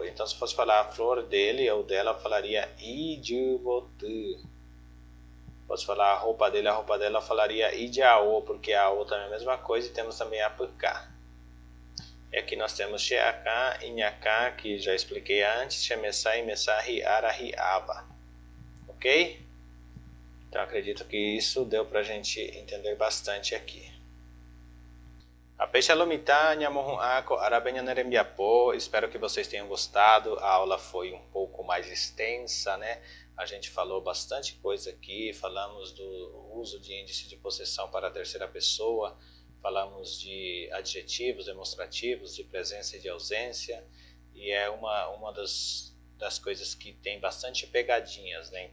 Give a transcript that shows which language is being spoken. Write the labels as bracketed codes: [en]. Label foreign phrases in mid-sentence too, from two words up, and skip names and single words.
[pt] Então, se fosse falar a flor dele ou dela, eu falaria ijubotu. Posso falar a roupa dele, eu falaria idiao, porque a o também é a mesma coisa, e temos também a puká. E aqui nós temos [gn] sheaká, inhaká, [pt] que já expliquei antes, [gn] shemessá, imessá, riara, riava. [pt] Ok? Então acredito que isso deu pra gente entender bastante aqui. Espero que vocês tenham gostado. A aula foi um pouco mais extensa, né? A gente falou bastante coisa aqui, falamos do uso de índice de possessão para a terceira pessoa, falamos de adjetivos demonstrativos, de presença e de ausência, e é uma das coisas que tem bastante pegadinhas, né?